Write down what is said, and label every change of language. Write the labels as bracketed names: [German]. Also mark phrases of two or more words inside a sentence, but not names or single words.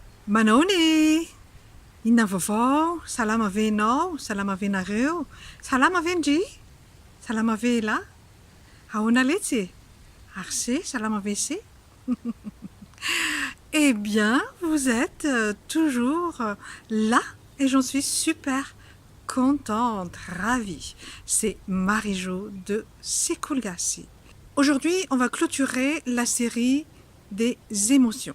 [Malagasy] Manoni, inona vaovao? Salama ve ianao? Salama ve nareo? Salama ve ndry? Salama ve lahy? Ahoana letsy? Ary se, salama ve se? [French] Eh bien, vous êtes toujours là et j'en suis super contente, ravie. C'est Marie-Jo de Sekulgasi. Aujourd'hui, on va clôturer la série des émotions.